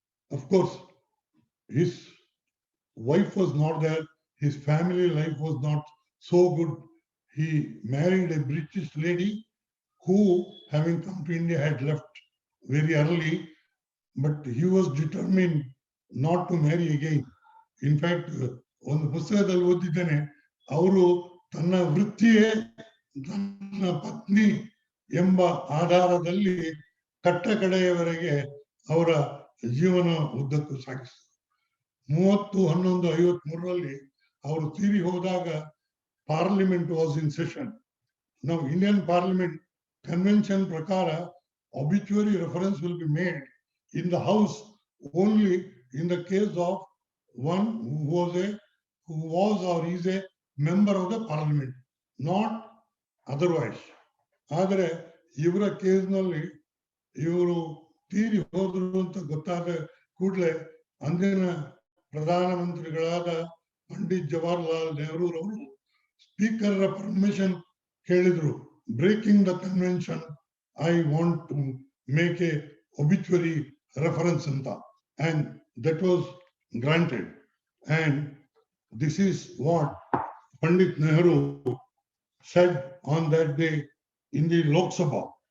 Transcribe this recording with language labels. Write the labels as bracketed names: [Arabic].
[English] Of course, his wife was not there, his family life was not so good. He married a British lady who, having come to India, had left very early, but he was determined not to marry again. In fact, [Kannada] ಒಂದು ಪುಸ್ತಕದಲ್ಲಿ ಓದಿದ್ದೇನೆ, ಅವರು ತನ್ನ ವೃತ್ತಿಯೇ ತನ್ನ ಪತ್ನಿ ಎಂಬ ಆಧಾರದಲ್ಲಿ ಕಟ್ಟ ಕಡೆಯವರೆಗೆ ಅವರ ಜೀವನ ಉದ್ದಕ್ಕೂ ಸಾಗಿಸಿದರು. 30/11/53ರಲ್ಲಿ ಅವರು ತೀರಿ ಹೋದಾಗ [English] Parliament was in session. [Kannada] ನಾವು ಇಂಡಿಯನ್ ಪಾರ್ಲಿಮೆಂಟ್ ಕನ್ವೆನ್ಷನ್ ಪ್ರಕಾರ [English] obituary reference will be made in the house only in the case of one who was or is a member of the parliament, not otherwise. [Kannada] ಆದರೆ ಇವರ ಕೇಸ್ನಲ್ಲಿ ಇವರು ತೀರಿ ಹೋದ್ರು ಅಂತ ಗೊತ್ತಾದ ಕೂಡಲೇ ಅಂದಿನ ಪ್ರಧಾನಮಂತ್ರಿಗಳಾದ ಪಂಡಿತ್ ಜವಾಹರ್ಲಾಲ್ ನೆಹರೂರವರು ಸ್ಪೀಕರ್ ಪರ್ಮಿಷನ್ ಕೇಳಿದ್ರು. [English] Breaking the convention, I want to make a obituary reference anta, and that was granted. And this is what Pandit Nehru said on that day in the Lok Sabha.